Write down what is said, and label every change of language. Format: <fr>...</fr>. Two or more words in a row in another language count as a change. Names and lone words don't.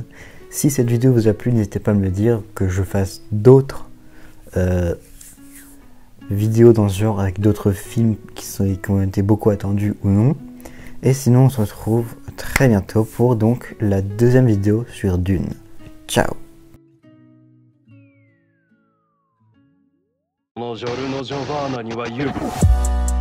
<fr>Si cette vidéo vous a plu, n'hésitez pas à me le dire, que je fasse d'autres vidéos dans ce genre avec d'autres films qui ont été beaucoup attendus ou non. Et sinon, on se retrouve très bientôt pour donc la deuxième vidéo sur Dune. Ciao!</fr> <ja>このジョルノ・ジョバーナには言う</ja>